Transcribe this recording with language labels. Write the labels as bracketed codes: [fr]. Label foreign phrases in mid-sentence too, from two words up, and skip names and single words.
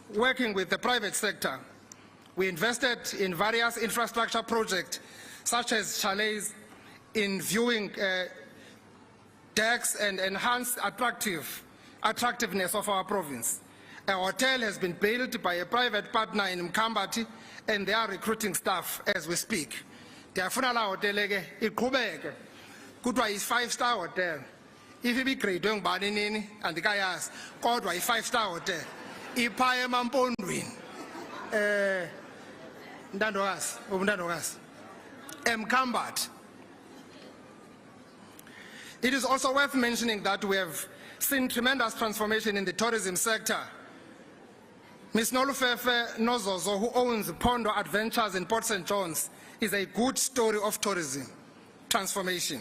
[en] Working with the private sector, we invested in various infrastructure projects, such as chalets, in viewing decks and enhanced attractiveness of our province. A hotel has been built by a private partner in Mkambati, and they are recruiting staff as we speak. [xh] Ndiyafuna la hotel ke iqhubeke kuthiwa yi-5-star hotel. If ibigrade ngubani nini andikayazi kodwa yi-5-star hotel ipha emampondweni ntandokazi eMkambati. [en] It is also worth mentioning that we have seen tremendous transformation in the tourism sector. Ms. Nolufefe Nozozo, who owns Pondo Adventures in Port St. John's, is a good story of tourism transformation.